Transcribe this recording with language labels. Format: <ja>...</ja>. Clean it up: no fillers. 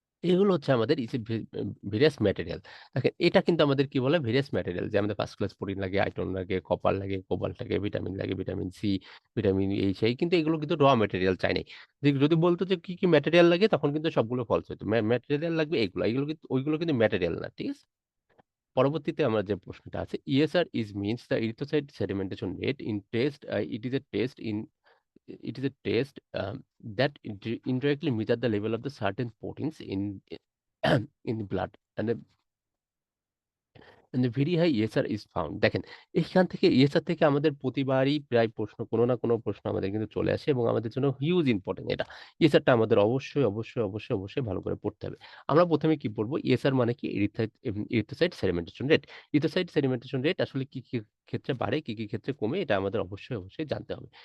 <bn>এগুলো হচ্ছে আমাদের ইসে ভেরিয়াস ম্যাটেরিয়াল। দেখেন এটা কিন্তু আমাদের কি বলে? ভেরিয়াস ম্যাটেরিয়াল, যে আমাদের ফার্স্ট ক্লাস প্রোটিন লাগে, আয়রন লাগে, কপার লাগে, কোবাল্ট লাগে, ভিটামিন সি, ভিটামিন এই সেই। কিন্তু এগুলো কিন্তু ম্যাটেরিয়াল চাই নাই। যদি বলতো যে কি ম্যাটেরিয়াল লাগে তখন কিন্তু সবগুলো ফলস হইতো। ম্যাটেরিয়াল লাগবে এগুলা। এগুলো কিন্তু ওইগুলো কিন্তু ম্যাটেরিয়াল না। ঠিক আছে?</bn> <en>পরবর্তীতে আমার যে প্রশ্নটা আছে, ESR is means the erythrocyte sedimentation rate in test, it is a test in it is a test that indirectly measure the level of the certain proteins in the blood, and very high ESR is found.</en> <bn>দেখেন এখান থেকে ESR থেকে আমাদের প্রতিবারই প্রায় প্রশ্ন, কোনো না কোনো প্রশ্ন আমাদের কিন্তু চলে আসে এবং আমাদের জন্য হিউজ ইম্পোর্টেন্ট এটা। ইএসআরটা আমাদের অবশ্যই ভালো করে পড়তে হবে। আমরা ১ম এ কি পড়ব? ইএসআর মানে কি? Erythrocyte sedimentation rate. Erythrocyte sedimentation rate আসলে কি ক্ষেত্রে বাড়ে, কি ক্ষেত্রে কমে, এটা আমাদের অবশ্যই জানতে হবে।</bn>